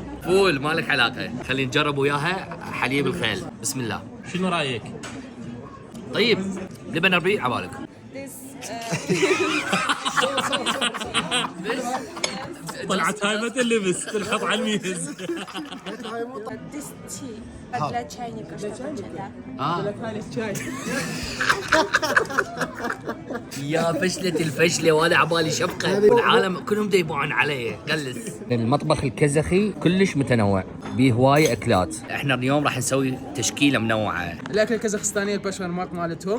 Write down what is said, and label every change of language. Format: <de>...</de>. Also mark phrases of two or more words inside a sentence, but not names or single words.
<ar>فول ما لك علاقة، خلينا نجرب وياها حليب الخيل. بسم الله. شنو رايك؟ طيب لبن ربيع عبالك. طلعت هاي ما تلبس تنحط على الميز.</ar> <en>This tea</en> <ru>для чайника, что-то, да.</ru> <ar>يا فشلة الفشلة وانا عبالي شفقة والعالم كلهم يبون علي غلس. المطبخ الكازاخي كلش متنوع بيه هواية اكلات. احنا اليوم راح نسوي تشكيلة منوعة. الاكل الكازاخستاني البشمرماط مالتهم</ar>